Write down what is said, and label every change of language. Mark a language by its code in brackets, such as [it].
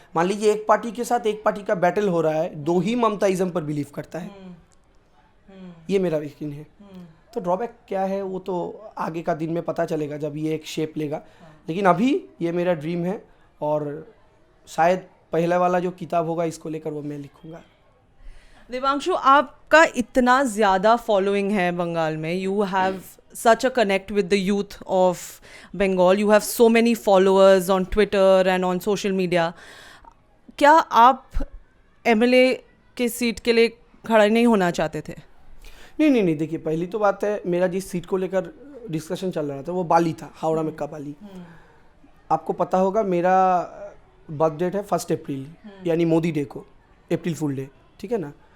[hi] मान लीजिए एक पार्टी के साथ एक पार्टी का बैटल हो रहा है, दो ही ममताइज्म पर बिलीव करता है, ये मेरा यकीन है। तो ड्रॉबैक क्या है वो तो आगे का दिन में पता चलेगा जब ये एक शेप लेगा। लेकिन अभी ये मेरा ड्रीम है और शायद पहले वाला जो किताब होगा इसको लेकर वो मैं लिखूंगा। [en] Devanshu, [hi] आपका इतना ज़्यादा फॉलोइंग है बंगाल में, [en] You have such a connect with the youth of Bengal, you have so many followers on Twitter and on social media. [hi] क्या आप एमएलए के सीट के लिए खड़ा नहीं होना चाहते थे? नहीं, देखिए, पहली तो बात है, मेरा जिस सीट को लेकर डिस्कशन चल रहा था वो बाली था, हावड़ा में का बाली। आपको पता होगा मेरा बर्थ डेट है 1 अप्रैल, यानी मोदी डे को, अप्रैल फुल डे, ठीक है ना।